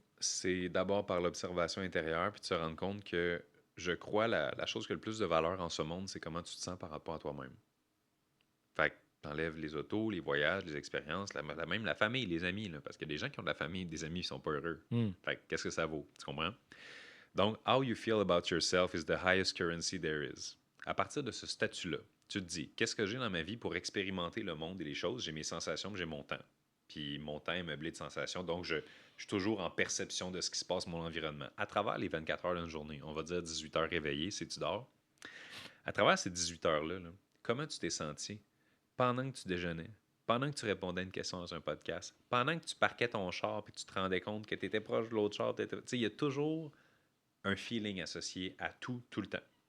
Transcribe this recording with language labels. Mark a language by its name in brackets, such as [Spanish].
[French] c'est d'abord par l'observation intérieure, puis de se rendre compte que je crois la chose qui a le plus de valeur en ce monde, c'est comment tu te sens par rapport à toi-même. Fait que t'enlèves les autos, les voyages, les expériences, même la famille, les amis, là, parce qu'il y a des gens qui ont de la famille, des amis qui sont pas heureux. Hmm. Fait que qu'est-ce que ça vaut? Tu comprends? [English] Donc, how you feel about yourself is the highest currency there is. [French] À partir de ce statut-là, tu te dis, qu'est-ce que j'ai dans ma vie pour expérimenter le monde et les choses? J'ai mes sensations, puis j'ai mon temps. Puis mon temps est meublé de sensations, donc je suis toujours en perception de ce qui se passe dans mon environnement. À travers les 24 heures d'une journée, on va dire 18 heures réveillé, si tu dors. À travers ces 18 heures-là, là, comment tu t'es senti pendant que tu déjeunais, pendant que tu répondais à une question dans un podcast, pendant que tu parquais ton char puis tu te rendais compte que tu étais proche de l'autre char, tu sais, il y a toujours un feeling associé à tout, tout le temps.